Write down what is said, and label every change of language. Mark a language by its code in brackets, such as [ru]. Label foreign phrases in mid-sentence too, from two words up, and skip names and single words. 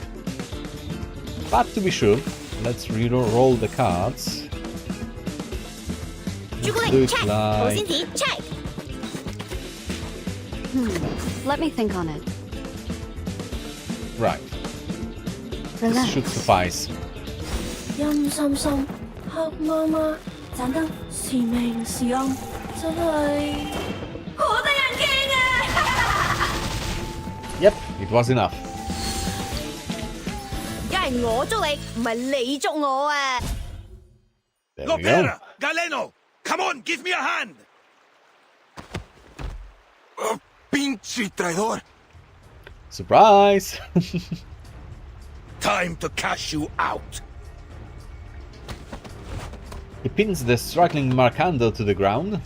[en] But to be sure, let's re-roll the cards. Let's do it like... Let me think on it. Right, this Relax. should suffice. [yue] 陰森森，黑媽媽，盞燈是明是暗，真係好得人驚啊！ [en] Yep, it was enough. [yue] 梗係我捉你，唔係你捉我啊！ [en] There we go. Lopera! Galeno! Come on, give me a hand! [es] Pinche traidor! [en] Surprise! Time to cash you out. He pins the struggling Marcando to the ground.